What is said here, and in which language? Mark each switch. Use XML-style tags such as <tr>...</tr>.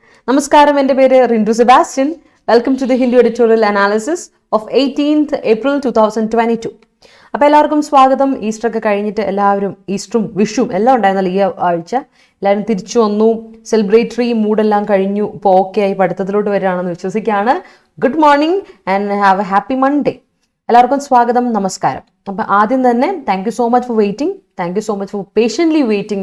<ml>Namaskaram, എൻ്റെ പേര് Rindu Sebastian.</ml> <en>Welcome to the Hindu Editorial Analysis of 18th April 2022.</en> <ml>അപ്പോൾ എല്ലാവർക്കും സ്വാഗതം. ഈസ്റ്റർ ഒക്കെ കഴിഞ്ഞിട്ട് എല്ലാവരും ഈസ്റ്ററും വിഷുവും എല്ലാം ഉണ്ടായിരുന്നല്ലോ ഈ ആഴ്ച. എല്ലാവരും തിരിച്ചു വന്നു, സെലിബ്രേറ്ററി മൂഡെല്ലാം കഴിഞ്ഞു, ഇപ്പോൾ ഓക്കെ ആയി പഠിത്തത്തിലോട്ട് വരികയാണെന്ന് വിശ്വസിക്കുകയാണ്.</ml> <en>Good morning and have a happy Monday.</en> <ml>എല്ലാവർക്കും സ്വാഗതം, നമസ്കാരം. അപ്പം ആദ്യം തന്നെ</ml> <en>Thank you so much for waiting, thank you so much for patiently waiting.</en>